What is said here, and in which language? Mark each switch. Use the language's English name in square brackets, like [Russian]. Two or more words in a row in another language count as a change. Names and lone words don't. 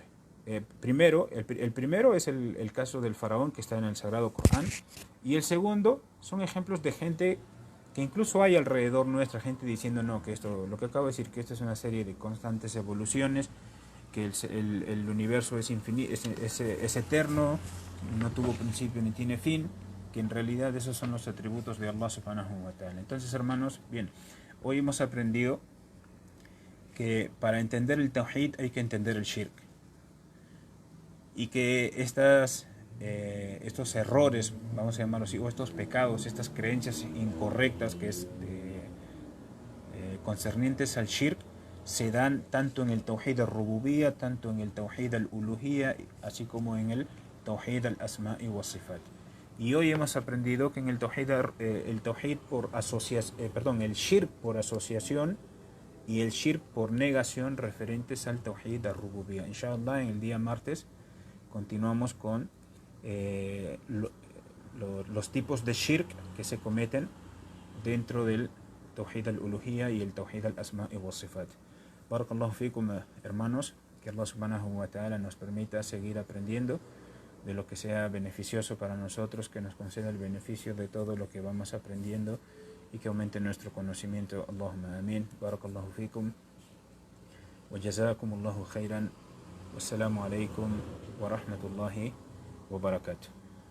[Spanish] Primero, el primero es el caso del faraón que está en el Sagrado Corán, y el segundo son ejemplos de gente que incluso hay alrededor nuestra, gente diciendo no, que esto, lo que acabo de decir, que esto es una serie de constantes evoluciones, que el universo es infinito, es eterno, no tuvo principio ni tiene fin, que en realidad esos son los atributos de [Arabic] الله سبحانه وتعالى. [Spanish] Entonces, hermanos, bien, hoy hemos aprendido que para entender el Tawhid hay que entender el Shirk, y que estos errores, vamos a llamarlos así, o estos pecados, estas creencias incorrectas que es concernientes al Shirk, se dan tanto en el [Arabic] توحيد الربوبية, [Spanish] tanto en el [Arabic] توحيد الألوهية, [Spanish] así como en el [Arabic] توحيد الأسماء والصفات. [Spanish] Y hoy hemos aprendido que en el Tawhid por asociación, el Shirk por asociación y el Shirk por negación referentes al [Arabic] توحيد الربوبية. [Spanish] Inshallah, en el día martes continuamos con los tipos de Shirk que se cometen dentro del [Arabic] توحيد الألوهية [Spanish] y el [Arabic] توحيد الأسماء والصفات. بارك الله فيكم, [Spanish] hermanos, que [Arabic] الله سبحانه وتعالى [Spanish] nos permita seguir aprendiendo de lo que sea beneficioso para nosotros, que nos conceda el beneficio de todo lo que vamos aprendiendo y que aumente nuestro conocimiento. [Arabic] اللهم آمين. بارك الله فيكم وجزاكم الله خيرا. والسلام عليكم ورحمة الله وبركاته.